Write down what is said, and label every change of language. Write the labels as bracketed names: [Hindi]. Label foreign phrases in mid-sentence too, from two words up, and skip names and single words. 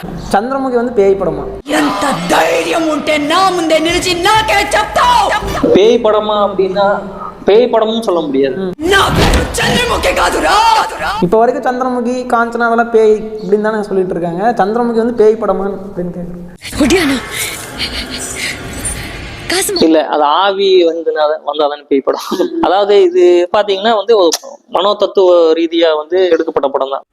[Tamil] చంద్రముఖి வந்து பேய் படமா? [Telugu] ఎంత ధైర్యం ఉంటే నా ముందే నిలిచి నాకే చెప్తావ్? [Tamil] பேய் படமா அப்படின்னா பேய் படமும் சொல்ல முடியாது. [Telugu] నా పేరు చంద్రముఖి కాదురా. [Tamil] இப்போ வரைக்கும் சந்திரமுகி காஞ்சனா அதெல்லாம் பேய் அப்படின்னு தானே சொல்லிட்டு இருக்காங்க. சந்திரமுகி வந்து பேய் படமா அப்படின்னு கேட்குறேன். இல்ல அது ஆவி வந்தாதானே பேய் படம். அதாவது இது பாத்தீங்கன்னா வந்து மனோ தத்துவ ரீதியா வந்து எடுக்கப்பட்ட படம் தான்.